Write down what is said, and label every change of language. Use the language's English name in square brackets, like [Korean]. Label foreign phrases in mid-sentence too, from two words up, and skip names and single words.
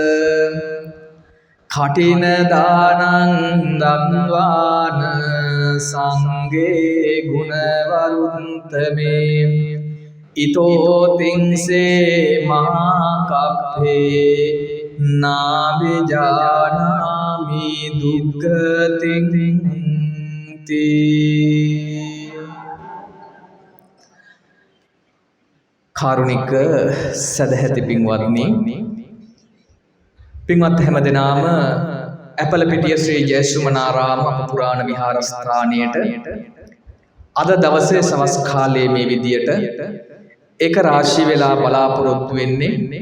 [Pali] කඨින දානං දත්වාන සංඝේ ගුණවරුන්තමේ ඊතෝ තින්සේ මහාකප්පේ නාබිජානාමි දුක්ඛතින් [Sinhala] කාරුණික සදැහැති පින්වත්නි, පින්වත් හැමදෙනාම ඇපලපිටිය ශ්‍රී ජයසුමනාරාම අපපුරාණ විහාරස්ථානයට අද දවසේ සවස් කාලයේ මේ විදියට ඒක රාශී වෙලා බලාපොරොත්තු වෙන්නේ